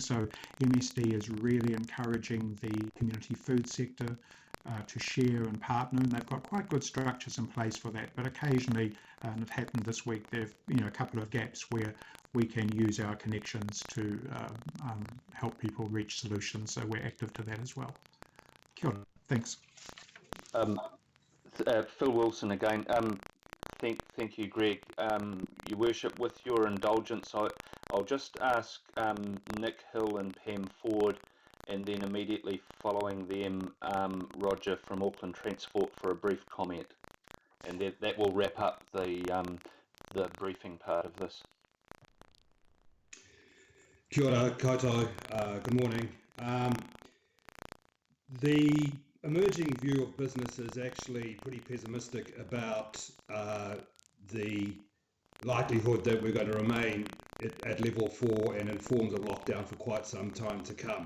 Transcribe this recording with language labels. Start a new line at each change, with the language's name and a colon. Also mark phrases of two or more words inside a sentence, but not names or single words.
English: So MSD is really encouraging the community food sector to share and partner, and they've got quite good structures in place for that. But occasionally, and it happened this week, there have a couple of gaps where we can use our connections to help people reach solutions. So we're active to that as well.
Māori: Kia ora.
English: Thanks. Phil Wilson again. Thank you, Greg. Your Worship, with your indulgence, I'll just ask Nick Hill and Pam Ford, and then immediately following them, Roger from Auckland Transport for a brief comment, and that will wrap up the briefing part of this.
Māori: Kia ora koutou.
English: Good morning. The emerging view of business is actually pretty pessimistic about the likelihood that we're going to remain at level 4 and informs a lockdown for quite some time to come.